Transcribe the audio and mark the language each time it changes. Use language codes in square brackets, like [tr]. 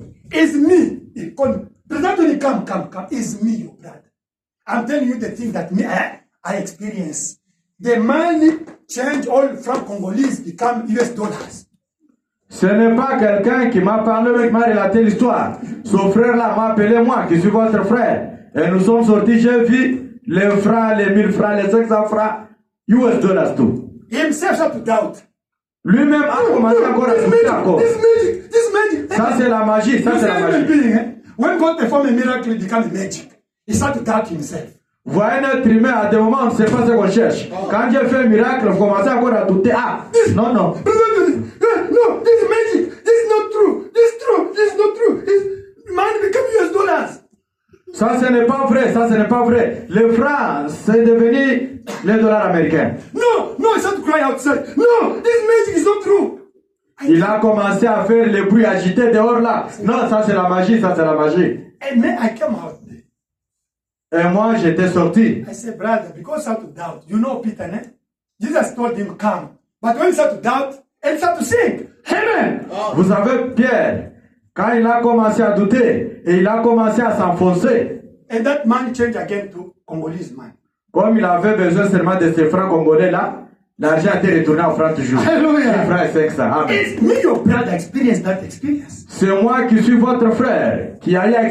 [en] It's me. He called me. Brother Anthony, come. It's me, your brother. I'm telling you the thing that me, I experience. The money change all from Congolese become US dollars. [fr] Ce n'est pas quelqu'un qui m'a parlé, qui m'a relaté l'histoire. Son frère-là m'a appelé moi, qui suis votre frère. Et nous sommes sortis, j'ai vu les francs, les 1000 francs, les 500 francs, US dollars tout. [en] He himself had to doubt. [fr] Lui-même a commencé encore à douter encore. [en] This magic. [fr] Ça c'est la magie, ça c'est la [en] human [fr] magie. [en] being, eh? When God performs a miracle, it becomes magic. He starts to doubt himself. [fr] Vous voyez un être humain, à des moments, on ne sait pas ce qu'on cherche. Quand Dieu fait un miracle, vous commencez encore à douter. Ah, non. [en] No, this is magic. This is not true. This is true. This is not true. Money become US dollars. [fr] Ça ce n'est pas vrai, ça ce n'est pas vrai. Le franc, c'est devenu les dollars américains. [en] No, he started to cry outside. No, this magic is not true. [fr] Il a commencé à faire les bruits agités dehors là. Non, ça c'est la magie, ça c'est la magie. [en] And then I came out there. [fr] Et moi j'étais sorti. [en] I said, brother, because I started to doubt. You know Peter, eh? Jesus told him, come. But when he started to doubt, he started to sink. Amen. [fr] Vous savez, Pierre, quand il a commencé à douter et il a commencé à s'enfoncer, [en] And that man changed again to Congolese man. [fr] comme il avait besoin seulement de ces francs congolais là, l'argent a été retourné en francs toujours. [en] Hallelujah. [fr] 1 franc et 500. Amen. [en] It's me, your brother, experience that experience. [fr] C'est moi qui suis votre frère qui a eu à